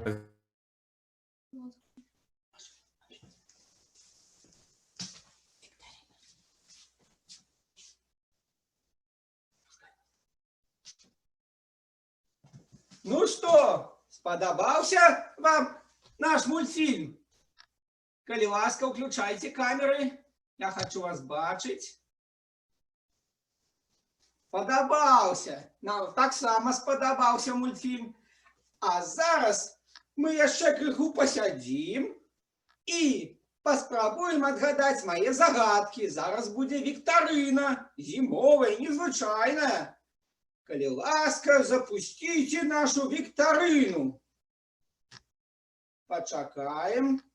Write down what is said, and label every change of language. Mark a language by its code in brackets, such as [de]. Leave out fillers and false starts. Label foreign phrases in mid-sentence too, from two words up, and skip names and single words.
[ru] Ну что, сподобался вам наш мультфильм? [uk] Коли ласка, [ru] включайте камеры. [uk] Я хочу вас бачить. Подобався. Нам так само сподобався мультфільм. А зараз ми ще криху посядім І [be] паспрабуем адгадаць мае загадкі. Зараз будзе віктарына, зімовая, незвычайная. Калі ласка, запусціце нашу віктарыну. Пачакаем.